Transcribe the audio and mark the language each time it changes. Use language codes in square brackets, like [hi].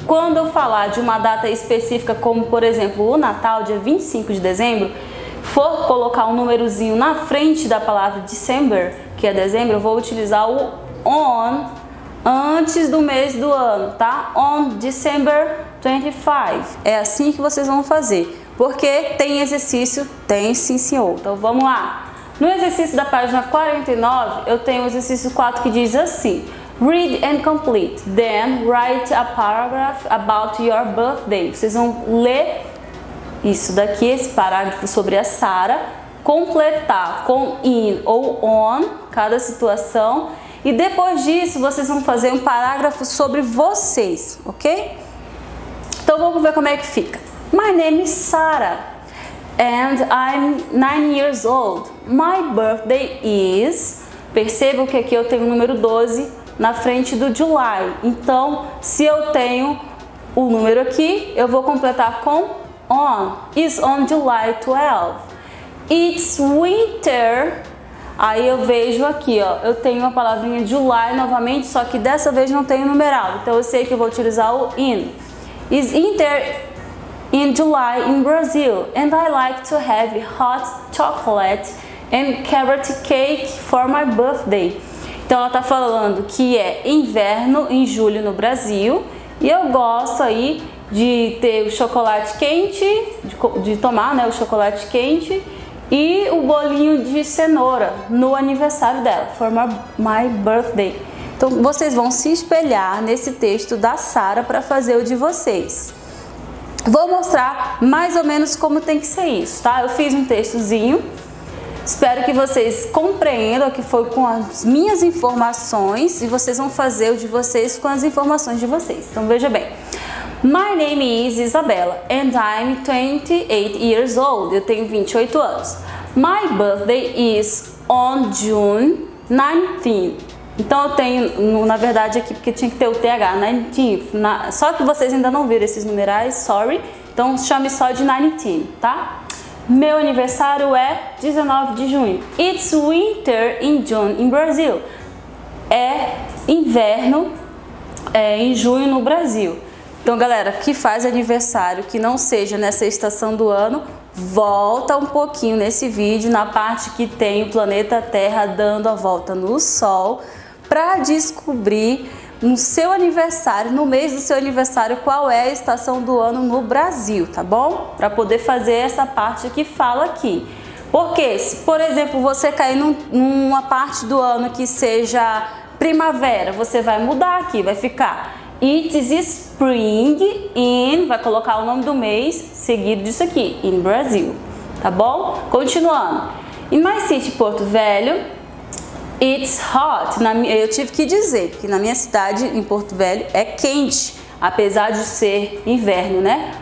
[pt] Quando eu falar de uma data específica, como por exemplo o Natal, dia 25 de dezembro, for colocar um númerozinho na frente da palavra December, que é dezembro, eu vou utilizar o on antes do mês do ano, tá? [en] On December 25. [pt] É assim que vocês vão fazer. Porque tem exercício? Tem sim, senhor. Então vamos lá. No exercício da página 49, eu tenho o exercício 4 que diz assim: [en] Read and complete. Then write a paragraph about your birthday. [pt] Vocês vão ler isso daqui, esse parágrafo sobre a Sara, completar com in ou on cada situação. E depois disso, vocês vão fazer um parágrafo sobre vocês, ok? Então vamos ver como é que fica. [en] My name is Sarah and I'm 9 years old. My birthday is... [pt] Percebam que aqui eu tenho o número 12 na frente do July. Então, se eu tenho o número aqui, eu vou completar com on. [en] Is on July 12. It's winter... [pt] Aí eu vejo aqui, ó, eu tenho a palavrinha July novamente, só que dessa vez não tem numeral. Então eu sei que eu vou utilizar o in. [en] Is winter in July in Brazil, and I like to have hot chocolate and carrot cake for my birthday. [pt] Então ela tá falando que é inverno em julho no Brasil, e eu gosto aí de ter o chocolate quente, de tomar, né, o chocolate quente e o bolinho de cenoura no aniversário dela, [en] for my birthday. [pt] Então vocês vão se espelhar nesse texto da Sara para fazer o de vocês. Vou mostrar mais ou menos como tem que ser isso, tá? Eu fiz um textozinho, espero que vocês compreendam que foi com as minhas informações e vocês vão fazer o de vocês com as informações de vocês. [en] Então veja bem. My name is Isabella and I'm 28 years old. [pt] Eu tenho 28 anos. [en] My birthday is on June 19th. [pt] Então eu tenho, na verdade aqui, porque tinha que ter o TH, 19th. Só que vocês ainda não viram esses numerais, sorry. Então chame só de 19, tá? Meu aniversário é 19 de junho. [en] It's winter in June in Brazil. [pt] É inverno em junho no Brasil. Então, galera, que faz aniversário que não seja nessa estação do ano, volta um pouquinho nesse vídeo, na parte que tem o planeta Terra dando a volta no Sol, para descobrir no seu aniversário, no mês do seu aniversário, qual é a estação do ano no Brasil, tá bom? Para poder fazer essa parte que fala aqui. Porque, se, por exemplo, você cair numa parte do ano que seja primavera, você vai mudar aqui, vai ficar... [en] It is spring in, [pt] vai colocar o nome do mês seguido disso aqui, [en] in Brazil, [pt] tá bom? Continuando. [en] In my city, Porto Velho, it's hot. [pt] Eu tive que dizer que na minha cidade, em Porto Velho, é quente, apesar de ser inverno, né?